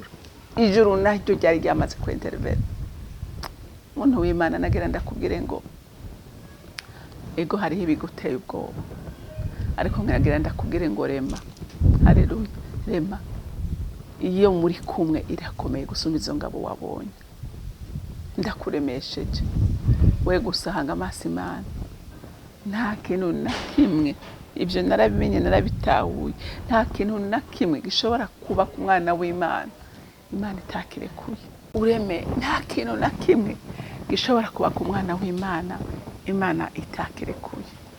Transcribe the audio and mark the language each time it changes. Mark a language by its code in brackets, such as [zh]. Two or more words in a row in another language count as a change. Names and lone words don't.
[rn] Ijuru naryo ryari ryamaze kwentervera. Muntu w'Imana nagira ndakubwire ngo ego hariho ibiguteye ubwoba, ariko nkagira ndakubwire ngo rema. Haleluya. Rema iyo muri kumwe irakomeye gusumba izo ngabo wabonye. Ndakuremesheje we gusahanga amaso Imana, nta kintu na kimwe ibyo narabimenye narabitahuye nta kintu na kimwe gishobora kuba ku mwana w'Imana Imana itakirekuye ureme nta kintu na kimwe gishobora kuba ku mwana w'Imana Imana itakirekuye